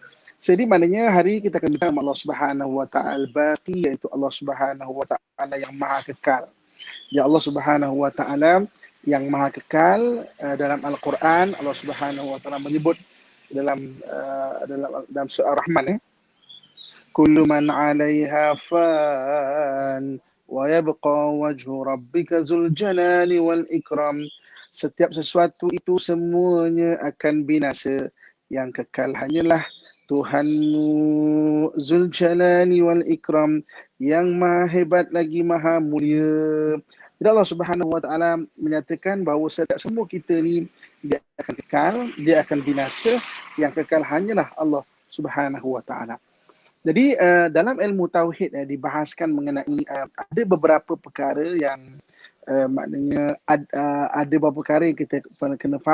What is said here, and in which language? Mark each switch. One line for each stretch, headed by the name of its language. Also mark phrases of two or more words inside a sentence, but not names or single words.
Malay: Jadi maknanya hari kita akan minta Allah
Arabic: سبحانه وتعالى
Malay: Al-Baqi, iaitu Allah
Arabic: سبحانه وتعالى
Malay: yang Maha Kekal. Ya Allah
Arabic: سبحانه وتعالى
Malay: yang Maha Kekal. Dalam Al-Quran Allah
Arabic: سبحانه وتعالى
Malay: menyebut dalam surah Ar-Rahman,
Arabic: كل من عليها فان ويبقى وجه ربك ذو الجلال والإكرام.
Malay: Setiap sesuatu itu semuanya akan binasa, yang kekal hanyalah Tuhanmu
Arabic: ذو الجلال والإكرام,
Malay: yang maha hebat lagi maha mulia. Jadi Allah
Arabic: سبحانه وتعالى
Malay: menyatakan bahawa setiap semua kita ni dia akan kekal, dia akan binasa, yang kekal hanyalah Allah
Arabic: سبحانه وتعالى.
Malay: Jadi dalam ilmu tauhid dibahaskan mengenai ada beberapa perkara yang maknanya ada beberapa perkara yang kita kena faham.